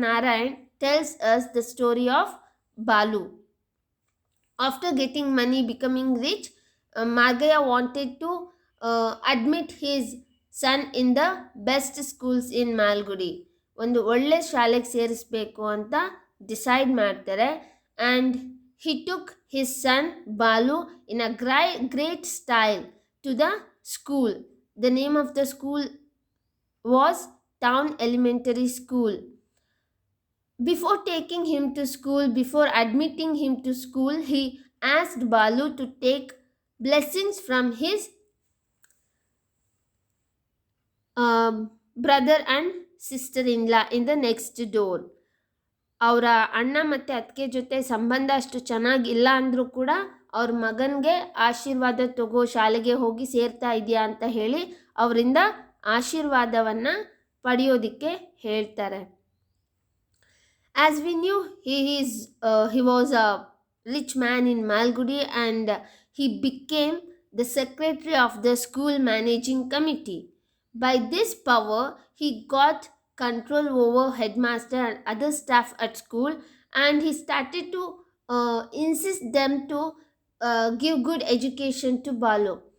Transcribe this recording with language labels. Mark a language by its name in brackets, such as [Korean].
[English] Narayan tells us the story of Balu. After getting money, becoming rich, Margaya wanted to admit his son in the best schools in Malgudi. [Kannada] ಒಂದು ಒಳ್ಳೆ ಶಾಲೆಗೆ ಸೇರಿಸಬೇಕು ಅಂತ decide ಮಾಡ್ತಾರೆ. [English] And he took his son Balu in a great style to the school. The name of the school was Town Elementary School. Before taking him to school, before admitting him to school, he asked Balu to take blessings from his brother and sister-in-law in the next door. [Kannada] ಅವರ ಅಣ್ಣ ಮತ್ತು ಅತ್ತಿಗೆ ಜೊತೆ ಸಂಬಂಧ ಅಷ್ಟು ಚೆನ್ನಾಗಿಲ್ಲ ಅಂದರೂ ಕೂಡ ಅವ್ರ ಮಗನಿಗೆ ಆಶೀರ್ವಾದ ತಗೋ, ಶಾಲೆಗೆ ಹೋಗಿ ಸೇರ್ತಾ ಇದೆಯಾ ಅಂತ ಹೇಳಿ ಅವರಿಂದ ಆಶೀರ್ವಾದವನ್ನು ಪಡೆಯೋದಕ್ಕೆ ಹೇಳ್ತಾರೆ. [English] As we knew, he was a rich man in Malgudi and he became the secretary of the school managing committee. By this power, he got control over headmaster and other staff at school, and he started to insist them to give good education to Balu.